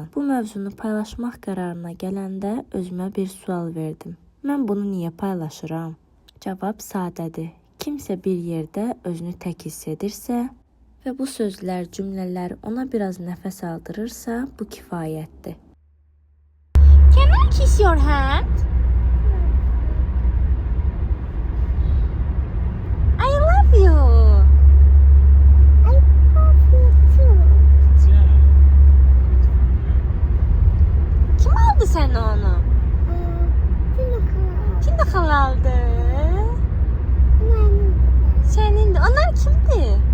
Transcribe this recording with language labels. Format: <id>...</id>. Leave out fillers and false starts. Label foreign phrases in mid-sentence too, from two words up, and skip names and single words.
<az>Bu mövzunu paylaşmaq qərarına gələndə özümə bir sual verdim. Mən bunu niyə paylaşıram? Cavab sadədir. Kimsə bir yerdə özünü tək hiss edirsə və bu sözlər, cümlələr ona biraz nəfəs aldırırsa, bu kifayətdir.</az> <en>Can I kiss your hand? I love you.</en> <az>Kim aldı sənə onu? Tina xala aldı. Sənindir. Onlar kimdir?</az>